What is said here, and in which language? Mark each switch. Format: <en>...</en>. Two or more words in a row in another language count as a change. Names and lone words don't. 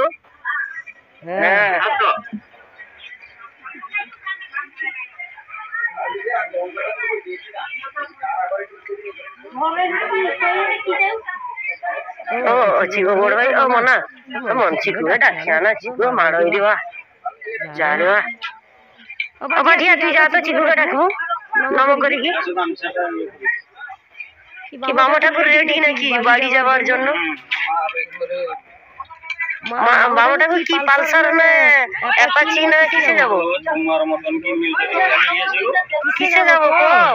<ko>হ্যাঁ 오, 지금 뭐라고 해? 어머나, 어머, 지금 왜 다시 안 하지? 너 말어, 이리 와. 자, 이리 와.</ko> <bn>ও পাঠিয়া তুই যা তো চিকুটা ডাকো নম করি কি বাবা ঠাকুর রেডি নাকি বাড়ি যাওয়ার জন্য? বাবা ঠাকুর কি পালসার না অ্যাপাচি না কিসে যাব? কিসে যাব কো?</bn>